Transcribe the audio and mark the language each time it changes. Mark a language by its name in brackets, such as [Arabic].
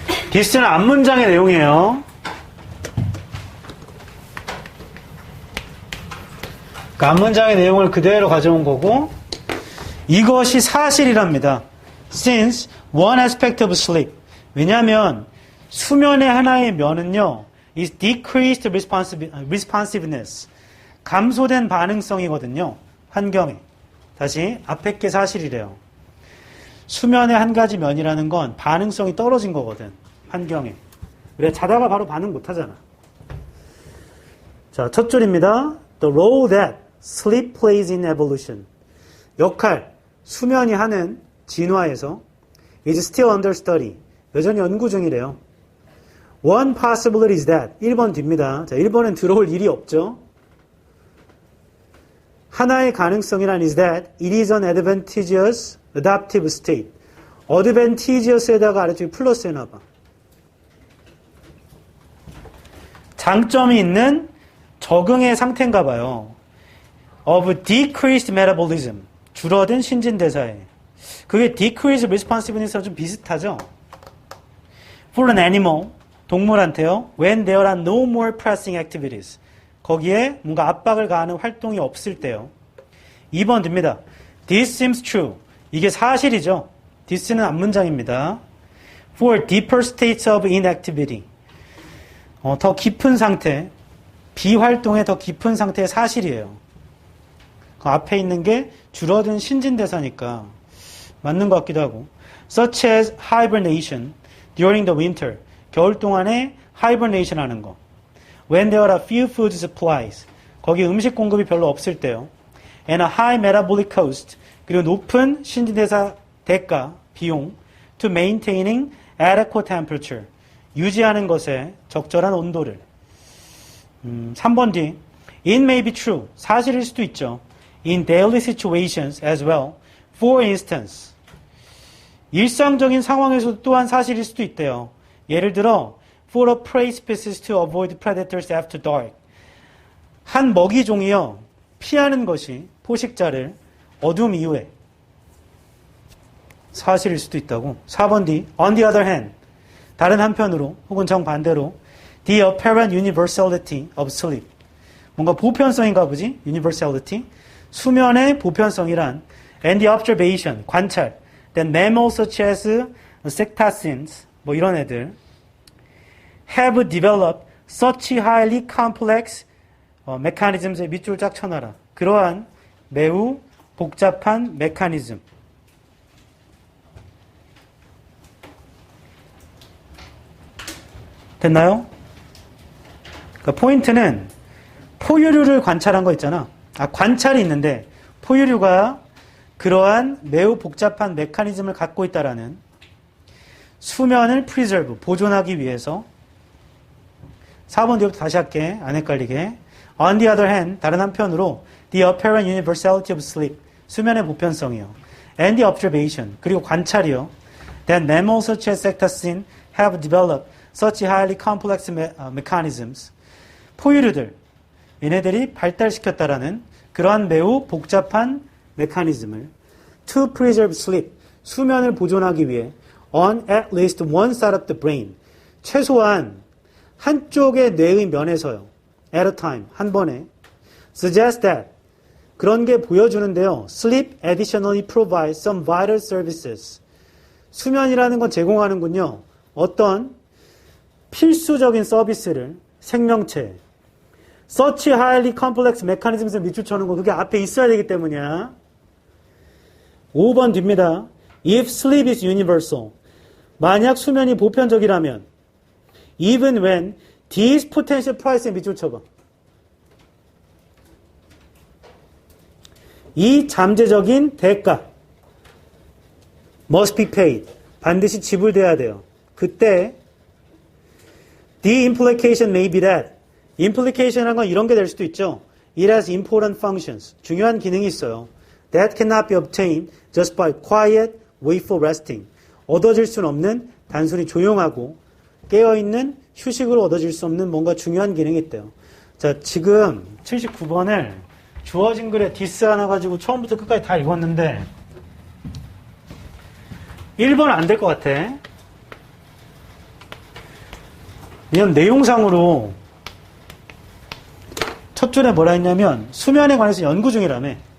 [Korean] this는 앞문장의 내용이에요. 그 앞문장의 내용을 그대로 가져온 거고, 이것이 사실이랍니다. [English] Since one aspect of sleep. [Korean] 왜냐하면 수면의 하나의 면은요, [English] is decreased responsiveness. [Korean] 감소된 반응성이거든요. 환경에. 다시 앞에 게 사실이래요. 수면의 한 가지 면이라는 건 반응성이 떨어진 거거든. 환경에. 그래 자다가 바로 반응 못 하잖아. 자, 첫 줄입니다. [English] The role that sleep plays in evolution. [Korean] 역할, 수면이 하는 진화에서 [English] is still under study. [Korean] 여전히 연구 중이래요. [English] One possibility is that [Korean] 1번 뒤입니다. 자, 1번은 들어올 일이 없죠. 하나의 가능성이란 [English] is that it is an advantageous adaptive state. [Korean] advantageous에다가 아래쪽에 플러스 해놔봐. 장점이 있는 적응의 상태인가 봐요. [English] of decreased metabolism. [Korean] 줄어든 신진대사에. 그게 decreased responsiveness랑 좀 비슷하죠? [English] For an animal. [Korean] 동물한테요. [English] When there are no more pressing activities. [Korean] 거기에 뭔가 압박을 가하는 활동이 없을 때요. 2번 됩니다. [English] This seems true. [Korean] 이게 사실이죠. This는 앞문장입니다. [English] For deeper states of inactivity. [Korean] 더 깊은 상태, 비활동의 더 깊은 상태의 사실이에요. 그 앞에 있는 게 줄어든 신진대사니까 맞는 것 같기도 하고. [English] Such as hibernation during the winter. [Korean] 겨울 동안에 hibernation 하는 거. [English] When there are few food supplies. [Korean] 거기 음식 공급이 별로 없을 때요. [English] And a high metabolic cost. [Korean] 그리고 높은 신진대사 대가, 비용. [English] To maintaining adequate temperature. [Korean] 유지하는 것에 적절한 온도를. 3번 뒤. [English] It may be true. [Korean] 사실일 수도 있죠. [English] In daily situations as well. For instance. [Korean] 일상적인 상황에서도 또한 사실일 수도 있대요. 예를 들어 [English] for a prey species to avoid predators after dark. [Korean] 한 먹이종이요. 피하는 것이 포식자를 어둠 이후에 사실일 수도 있다고. [English] 4번 D. On the other hand. [Korean] 다른 한편으로 혹은 정반대로 [English] the apparent universality of sleep. [Korean] 뭔가 보편성인가 보지? universality. 수면의 보편성이란 [English] and the observation. [Korean] 관찰. [English] Then mammals such as cetaceans. [Korean] 뭐 이런 애들 [English] have developed such highly complex mechanisms [Korean] 의 밑줄 쫙 쳐놔라. 그러한 매우 복잡한 메커니즘. 됐나요? 그러니까 포인트는 포유류를 관찰한 거 있잖아. 관찰이 있는데 포유류가 그러한 매우 복잡한 메커니즘을 갖고 있다라는 수면을 preserve, 보존하기 위해서 4번 뒤부터 다시 할게. 안 헷갈리게. [English] On the other hand, [Korean] 다른 한편으로 [English] the apparent universality of sleep, [Korean] 수면의 보편성이요. [English] And the observation, [Korean] 그리고 관찰이요. [English] That mammals such as cetaceans have developed such highly complex mechanisms. [Korean] 포유류들, 얘네들이 발달시켰다라는 그러한 매우 복잡한 메커니즘을 [English] to preserve sleep, [Korean] 수면을 보존하기 위해 [English] on at least one side of the brain, [Korean] 최소한 한쪽의 뇌의 면에서요. [English] at a time, [Korean] 한 번에 [English] suggest that, [Korean] 그런 게 보여주는데요. [English] sleep additionally provides some vital services. [Korean] 수면이라는 건 제공하는군요. 어떤 필수적인 서비스를 생명체 [English] such highly complex mechanisms [Korean] 을 밑줄 쳐는 거 그게 앞에 있어야 되기 때문이야. 5번 뒤입니다. [English] If sleep is universal, [Korean] 만약 수면이 보편적이라면 [English] even when these potential price에 [Korean] 밑줄 쳐봐. 이 잠재적인 대가 [English] must be paid, [Korean] 반드시 지불돼야 돼요. 그때 [English] the implication may be that, [Korean] implication이라는 건 이런 게 될 수도 있죠. [English] It has important functions, [Korean] 중요한 기능이 있어요. [English] That cannot be obtained just by quiet, wakeful resting. [Korean] 얻어질 수는 없는 단순히 조용하고 깨어있는 휴식으로 얻어질 수 없는 뭔가 중요한 기능이 있대요. 자, 지금 79번을 주어진 글에 디스 하나 가지고 처음부터 끝까지 다 읽었는데 1번 안 될 것 같아. 왜냐면 내용상으로 첫 줄에 뭐라 했냐면 수면에 관해서 연구 중이라며.